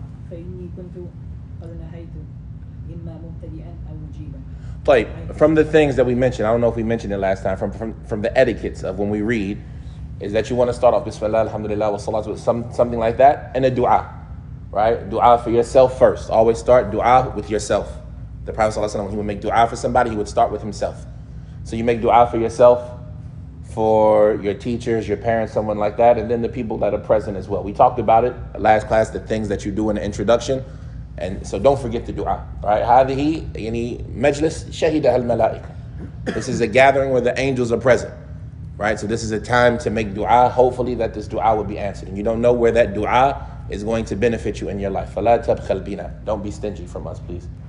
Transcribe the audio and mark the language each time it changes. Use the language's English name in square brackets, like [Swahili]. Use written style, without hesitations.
[Arabic] فإني كنت قد نهيت إما مبتدئا أو مجيبا. [English] طيب, from the things that we mentioned, I don't know if we mentioned it last time, from the etiquettes of when we read, is that you want to start off Bismillah, Alhamdulillah, wa salatu, with something like that, and a dua, right? Dua for yourself first. Always start dua with yourself. The Prophet ﷺ, when he would make dua for somebody, he would start with himself. So you make dua for yourself, for your teachers, your parents, someone like that, and then the people that are present as well. We talked about it last class, the things that you do in the introduction, and so don't forget the dua, right? [Arabic] هذه يعني مجلس شهدها الملائكة. [English] This is a gathering where the angels are present. Right, so this is a time to make dua. Hopefully that this dua will be answered. And you don't know where that dua is going to benefit you in your life. [Arabic] فَلَا تَبْخَلْ بِنَا. [English] Don't be stingy from us, please.